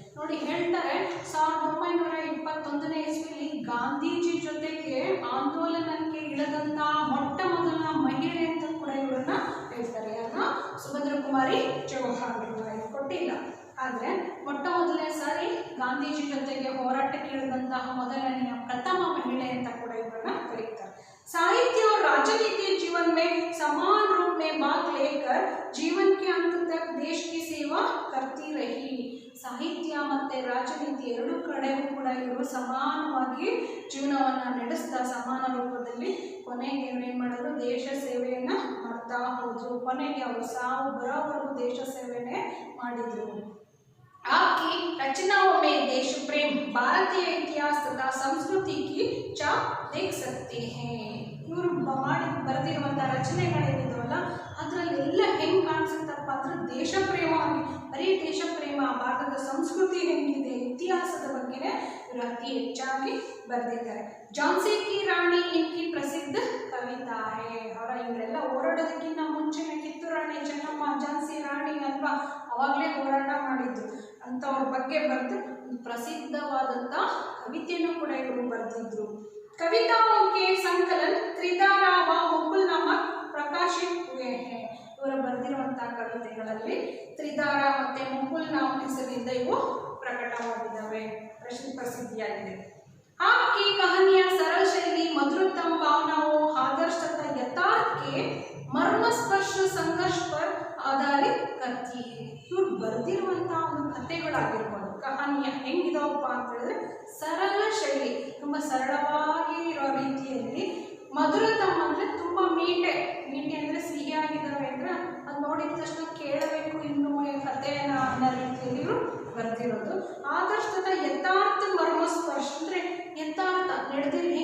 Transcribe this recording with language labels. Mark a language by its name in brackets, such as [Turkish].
[Kannada] ನೋಡಿ ಹೇಳ್ತಾರೆ, 1921ನೇ ಇಸ್ವಿಯಲ್ಲಿ ಗಾಂಧೀಜಿ ಜೊತೆಗೆ ಆಂದೋಲನಕ್ಕೆ ಇಳಿದಂತ ಮೊಟ್ಟ ಮೊದಲ ಮಹಿಳೆ ಅಂತ ಕೂಡ ಇವರನ್ನ ಹೇಳ್ತಾರೆ। ಯಾರನ್ನ? ಸುಭದ್ರಾ ಕುಮಾರಿ ಚೌಹಾನ್ ಕೊಟ್ಟಿಲ್ಲ, ಆದ್ರೆ ಮೊಟ್ಟ ಮೊದಲನೇ ಸಾರಿ ಗಾಂಧೀಜಿ ಜೊತೆಗೆ ಹೋರಾಟಕ್ಕೆ ಇಳಿದಂತಹ ಮೊದಲನೆಯ ಪ್ರಥಮ ಮಹಿಳೆ ಅಂತ ಕೂಡ ಇವರನ್ನ ಕರೀತಾರೆ। [Hindi] साहित्य और राजनीति जीवन में समान रूप में भाग लेकर जीवन के अंत तक देश की सेवा करती रही। [Kannada] ಸಾಹಿತ್ಯ ಮತ್ತೆ ರಾಜನೀತಿ ಎರಡೂ ಕಡೆಗೂ ಕೂಡ ಇವರು ಸಮಾನವಾಗಿ ಜೀವನವನ್ನ ನಡೆಸ್ತಾ ಸಮಾನ ರೂಪದಲ್ಲಿ ಕೊನೆಗೆ ಏನ್ ಮಾಡಿದ್ರು? ದೇಶ ಸೇವೆಯನ್ನ ಮಾಡ್ತಾ ಹೋದ್ರು। ಕೊನೆಗೆ ಅವರು ಸಾವು ಬರೋವರೆಗೂ ದೇಶ ಸೇವೆನೇ ಮಾಡಿದ್ರು। [Hindi] आपकी रचनाओं में देश प्रेम, भारतीय इतिहास तथा संस्कृति की छाप देख सकते हैं। [Kannada] ಇವರು ಮಾಡಿ ಬರೆದಿರುವಂಥ ರಚನೆಗಳೇನಿದಾವಲ್ಲ ಅದರಲ್ಲೆಲ್ಲ ಹೆಂಗೆ ಕಾಣಿಸುತ್ತಪ್ಪ ಅಂದ್ರೆ ದೇಶ ಪ್ರೇಮ, ಬರೀ ದೇಶ ಪ್ರೇಮ, ಭಾರತದ ಸಂಸ್ಕೃತಿ ಹೆಂಗಿದೆ, ಇತಿಹಾಸದ ಬಗ್ಗೆನೇ ಇವರು ಅತಿ ಹೆಚ್ಚಾಗಿ ಬರೆದಿದ್ದಾರೆ। [Hindi] ಝಾನ್ಸಿ ಕಿ ರಾಣಿ ಇನ್ಕಿ ಪ್ರಸಿದ್ಧ ಕವಿತಾ ಹೇ। [Kannada] ಅವರ ಇವರೆಲ್ಲ ಹೋರಾಡೋದಕ್ಕಿಂತ ಮುಂಚೆನೆ ಕಿತ್ತೂರು ರಾಣಿ ಚೆನ್ನಮ್ಮ ಝಾನ್ಸಿ ರಾಣಿ ಅಲ್ವಾ, ಅವಾಗಲೇ ಹೋರಾಟ ಮಾಡಿದ್ರು ಅಂಥವ್ರ ಬಗ್ಗೆ ಬರೆದು ಪ್ರಸಿದ್ಧವಾದಂಥ ಕವಿತೆಯನ್ನು ಕೂಡ ಇವರು ಬರೆದಿದ್ರು। [Hindi] कविताओं के संकलन त्रिधारा व मुकुल नामक प्रकाशित हुए हैं। [Kannada] ಇವರ ಬರೆದಿರುವಂತಹ ಕವಿತೆಗಳಲ್ಲಿ ತ್ರಿಧಾರ ಮತ್ತೆ ಮುಕುಲ್ ನಾಮ ಹೆಸರಿನಿಂದ ಇವು ಪ್ರಕಟವಾಗಿದ್ದಾವೆ, ಪ್ರಸಿದ್ಧಿಯಾಗಿದೆ। [Hindi] आपकी कहानियां सरल शैली, मधुरतम भावनाओं, आदर्श तथा यथार्थ के मर्मस्पर्श संघर्ष पर आधारित करती है। [Kannada] ಇವರು ಬರೆದಿರುವಂತಹ ಒಂದು ಕಥೆಗಳಾಗಿರ್ಬೋದು, ಕಹಾನಿಯ ಹೆಂಗಿದಾವಪ್ಪ ಅಂತ ಹೇಳಿದ್ರೆ ಸರಳ ಶೈಲಿ, ತುಂಬ ಸರಳವಾಗಿ ಇರೋ ರೀತಿಯಲ್ಲಿ, ಮಧುರತಮ ಅಂದರೆ ತುಂಬ ಮೀಟೆ ಅಂದರೆ ಸಿಹಿಯಾಗಿದ್ದಾವೆ ಅಂದರೆ ಅದು ನೋಡಿದ ತಕ್ಷಣ ಕೇಳಬೇಕು ಇನ್ನೂ ಕಥೆಯನ್ನು ಅನ್ನೋ ರೀತಿಯಲ್ಲಿ ಇವರು ಬರೆದಿರೋದು। ಆದರ್ಶ ಯಥಾರ್ಥ ಮರ್ಮಸ್ಪರ್ಶ ಅಂದರೆ ಯಥಾರ್ಥ ನಡೆದ